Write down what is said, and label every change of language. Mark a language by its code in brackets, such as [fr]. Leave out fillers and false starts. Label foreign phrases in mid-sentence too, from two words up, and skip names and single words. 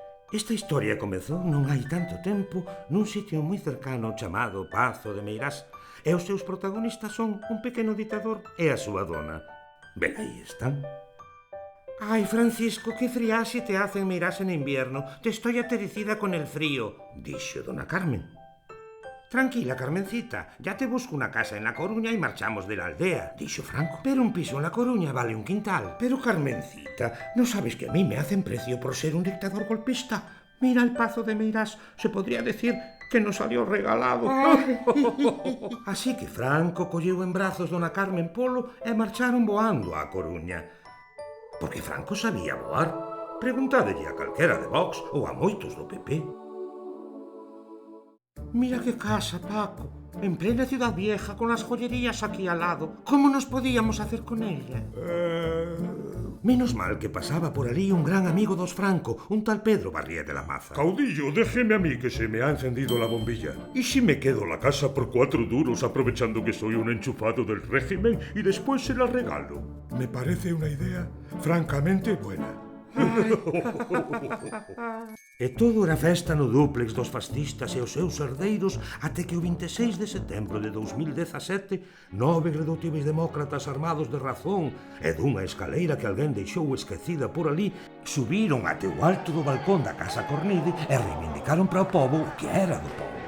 [gl] Esta historia comezou non hai tanto tempo nun sitio moi cercano chamado Pazo de Meirás e os seus protagonistas son un pequeno ditador e a súa dona. Ben, aí están. [es] Ai, Francisco, que friaxe te hace en Meirás en invierno. Te estoy atericida con el frío, [gl] dixo dona Carmen. [es] Tranquila, Carmencita, ya te busco una casa en La Coruña y marchamos de la aldea, dijo Franco. Pero un piso en La Coruña vale un quintal. Pero, Carmencita, ¿no sabes que a mí me hacen precio por ser un dictador golpista? Mira el Pazo de Meirás, se podría decir que nos salió regalado. [gl] Así que Franco colleu en brazos dona Carmen Polo e marcharon voando á Coruña. Porque Franco sabía voar. Preguntádelle a calquera de Vox ou a moitos do PP. [es] Mira qué casa, Paco, en plena ciudad vieja, con las joyerías aquí al lado. ¿Cómo nos podíamos hacer con ella? Menos mal que pasaba por allí un gran amigo dos Franco, un tal Pedro Barrié de la Maza. Caudillo, déjeme a mí que se me ha encendido la bombilla. ¿Y si me quedo la casa por 4 duros aprovechando que soy un enchufado del régimen y después se la regalo? Me parece una idea francamente buena. [gl] E todo era festa no dúplex dos fascistas e os seus herdeiros até que o 26 de setembro de 2017 9 redutíveis demócratas armados de razón e dunha escaleira que alguén deixou esquecida por ali subiron até o alto do balcón da Casa Cornide e reivindicaron para o pobo o que era do pobo.